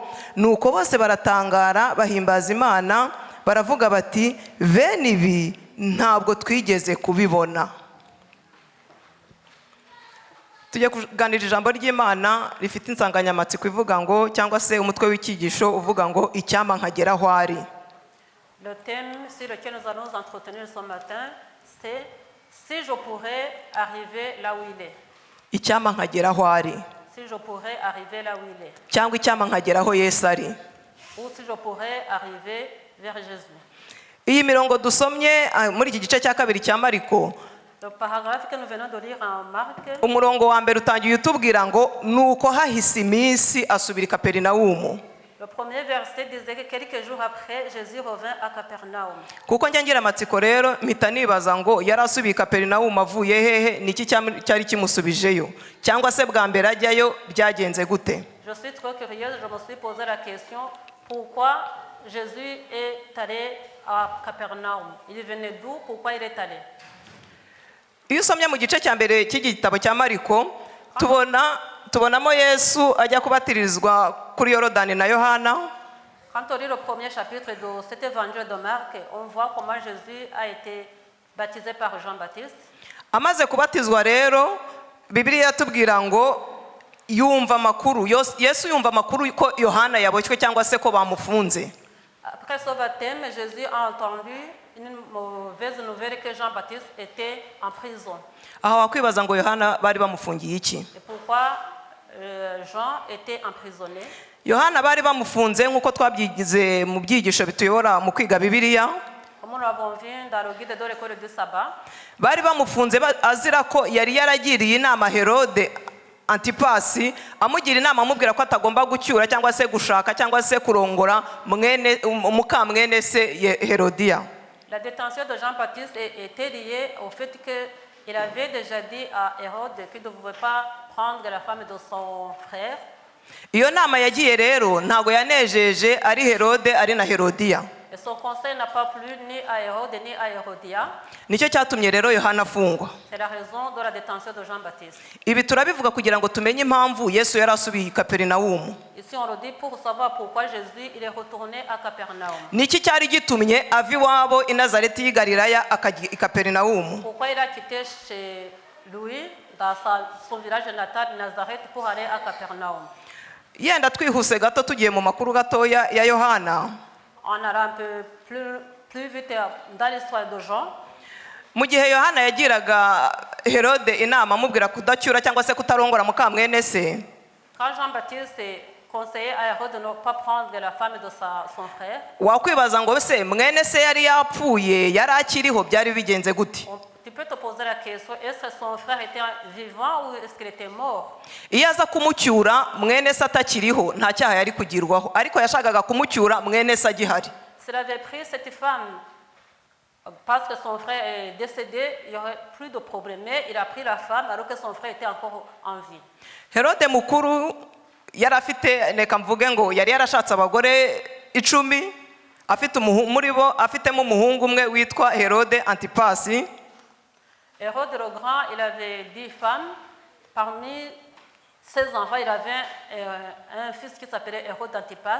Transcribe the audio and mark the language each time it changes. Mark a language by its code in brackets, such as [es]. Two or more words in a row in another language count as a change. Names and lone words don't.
[rw] Nuko bose baratangara bahimbaza Imana, baravuga bati, bene ibi ntabwo twigeze kubibona. Tujye kuganira ijambo ry'Imana rifite insanganyamatsiko ivuga ngo, cyangwa se umutwe w'icyigisho uvuga ngo, icyama nkagera aho ari. [fr] Le thème sur lequel nous allons nous entretenir ce matin, c'est si je pourrais arriver là où il est. [rw] Icyama nkagera aho ari. [fr] Si je pourrais arriver là où il est. [rw] Cyangwa icyama nkagera aho Yesu ari. [fr] Ou si je pourrais arriver vers Jésus. [rw] Iyi mirongo dusomye muri iki gice cya 2 cya Mariko, [fr] Le paragraphe que nous venons de lire en Marc, [rw] umurongo wa mbere utangiye utubwira ngo nuko hahise iminsi asubira i Kaperinawumu. [fr] le premier verset disait que quelques jours après, Jésus revint à Capernaum. [rw] Kuko njya ngira amatsiko rero mpita nibaza ngo yari asubiye i Kaperinawumu avuye hehe, niki cyari kimusubijeyo, cyangwa se bwa mbere ajyayo byagenze gute? [fr] Je suis trop curieuse, je me suis posé la question, pourquoi Jésus est allé à Capernaum? Il venait d'où? Pourquoi il est allé? [rw] Iyo usomye mu gice cya mbere cy'igitabo cya Mariko tubonamo Yesu ajya kubatirizwa kuri Yorodani na Yohana. [fr] Quand on lit le premier chapitre de cet évangile de Marc, on voit comment Jésus a été baptisé par Jean-Baptiste. [rw] Amaze kubatizwa rero Bibiliya yatubwira ngo yumva amakuru, Yesu yumva amakuru ko Yohana yaboshywe cyangwa se ko bamufunze. [fr] Après ce baptême, Jésus a entendu une mauvaise nouvelle que Jean-Baptiste était en prison. [rw] Aho wakwibaza ngo Yohana bari bamufungiye iki? [fr] Et pourquoi Jean était emprisonné? [rw] Yohana bari bamufunze nk'uko twabyigize mu byigisho bituyobora mu kwiga Bibiliya. [fr] Comme nous l'avons vu dans le guide de l'école du sabbat, [rw] Bari bamufunze azira ko yari yaragiriye inama Herode Antipasi, amugira inama amubwira ko atagomba gucyura cyangwa se gushaka cyangwa se kurongora mukamwene se Herodiya. [fr] la détention de Jean-Baptiste était liée au fait qu'il avait déjà dit à Hérode qu'il ne pouvait pas prendre la femme de son frère. [rw] Iyo nama yagiye rero ntago yanejeje ari Herode ari na Herodiya. [fr] Et son conseil n'a pas plu ni à Hérode ni à Hérodia. [rw] Nicyo cyatumye rero Yohana afungwa. [fr] C'est la raison de la détention de Jean-Baptiste. [rw] Ibi turabivuga kugira ngo tumenye impamvu Yesu yari asubiye i Kaperinawumu. [fr] Ici on le dit pour savoir pourquoi Jésus il est retourné à Capernaum. [rw] Niki cyari gitumye ava iwabo i Nazareti y'i Galilaya akajya i Kaperinawumu? [fr] Pourquoi il a quitté chez lui dans son village natal Nazareth pour aller à Capernaum? [rw] Yenda twihuse gato tugiye mu makuru gatoya ya Yohana. [fr] On allant un peu plus vite dans l'histoire de Jean. [rw] Mu gihe Yohana yagiraga Herode inama amubwira kudacyura cyangwa se kutarongora mukamwene se, [fr] Quand Jean-Baptiste conseillait à Hérode de ne pas prendre la femme de son frère, [rw] wakwibaza ngo se mwene se yari yapfuye yari akiriho, byari bigenze gute? [fr] tu peux te poser la question, est-ce que son frère était vivant ou est-ce qu'il était mort? [rw] Iyo aza kumucyura mwene se atakiriho nta cyaha yari kugirwaho, ariko yashakaga kumucyura mwene se agihari. [fr] S'il avait pris cette femme parce que son frère est décédé, il n'y aurait plus de problème. Mais il a pris la femme alors que son frère était encore en vie. [rw] Herode mukuru yari afite, reka mvuge ngo yari yarashatse abagore 10, afite muri bo afitemo umuhungu umwe witwa Herode Antipasi. [fr] Hérode le Grand, il avait 10 femmes. Parmi ses enfants, il avait un fils qui s'appelait Hérode Antipas.